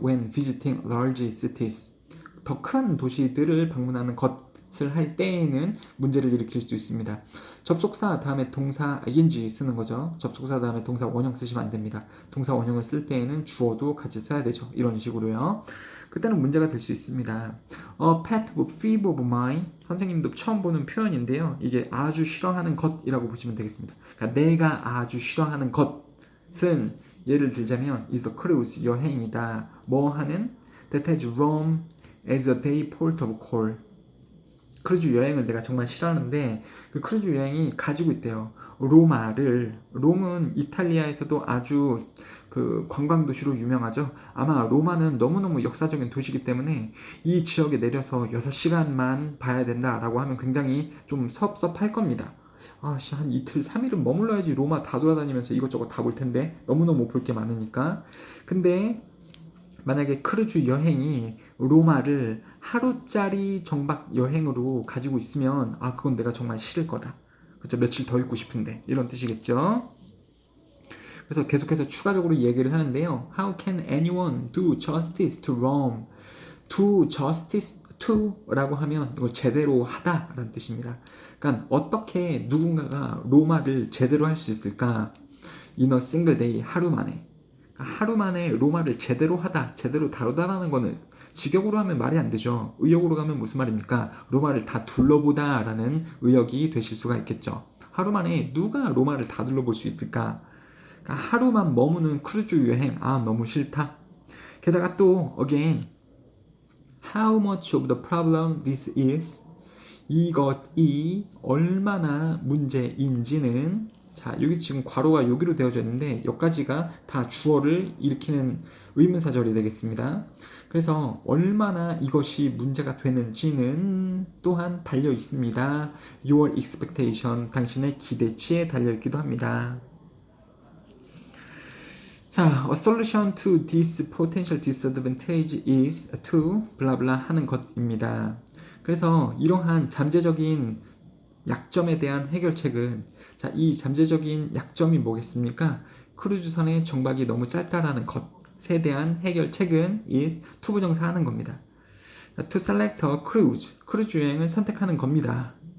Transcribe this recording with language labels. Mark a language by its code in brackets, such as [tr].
[en] When visiting large cities. [ko] 더 큰 도시들을 방문하는 것을 할 때에는 문제를 일으킬 수도 있습니다. 접속사 다음에 동사 ing 쓰는 거죠. 접속사 다음에 동사 원형 쓰시면 안 됩니다. 동사 원형을 쓸 때에는 주어도 같이 써야 되죠. 이런 식으로요. 그때는 문제가 될 수 있습니다. [en] pet peeve of mine. [ko] 선생님도 처음 보는 표현인데요. 이게 아주 싫어하는 것이라고 보시면 되겠습니다. 그러니까 내가 아주 싫어하는 것은 예를 들자면 [en] is a cruise, [ko] 여행이다. 뭐 하는? [en] That has Rome as a day port of call. [ko] 크루즈 여행을 내가 정말 싫어하는데 그 크루즈 여행이 가지고 있대요. 롬은 이탈리아에서도 아주 그 관광 도시로 유명하죠. 아마 로마는 너무너무 역사적인 도시이기 때문에 이 지역에 내려서 6시간만 봐야 된다라고 하면 굉장히 좀 섭섭할 겁니다. 한 이틀, 3일은 머물러야지 로마 다 돌아다니면서 이것저것 다 볼 텐데 너무너무 볼 게 많으니까. 근데 만약에 크루즈 여행이 로마를 하루짜리 정박 여행으로 가지고 있으면 그건 내가 정말 싫을 거다. 그렇죠? 며칠 더 있고 싶은데 이런 뜻이겠죠. 그래서 계속해서 추가적으로 얘기를 하는데요. [en] How can anyone do justice to Rome? Do justice to [ko] 라고 하면 이걸 제대로 하다 라는 뜻입니다. 그러니까 어떻게 누군가가 로마를 제대로 할 수 있을까? [en] In a single day, [ko] 하루 만에. 하루 만에 로마를 제대로 하다, 제대로 다루다라는 거는 직역으로 하면 말이 안 되죠. 의역으로 가면 무슨 말입니까? 로마를 다 둘러보다 라는 의역이 되실 수가 있겠죠. 하루 만에 누가 로마를 다 둘러볼 수 있을까? 그러니까 하루만 머무는 크루즈 여행, 너무 싫다. 게다가 또 [en] again, how much of the problem this is? [ko] 이것이 얼마나 문제인지는, 자, 여기 지금 괄호가 여기로 되어져 있는데 여기까지가 다 주어를 일으키는 의문사절이 되겠습니다. 그래서 얼마나 이것이 문제가 되는지는 또한 달려 있습니다. [en] Your expectation, [ko] 당신의 기대치에 달려 있기도 합니다. [en] 자, a solution to this potential disadvantage is to [ko] 블라블라 하는 것입니다. 그래서 이러한 잠재적인 약점에 대한 해결책은, 자, 이 잠재적인 약점이 뭐겠습니까? 크루즈선의 정박이 너무 짧다라는 것에 대한 해결책은 is 투부정사 하는 겁니다. [en] to select a cruise, [ko] 크루즈 여행을 선택하는 겁니다.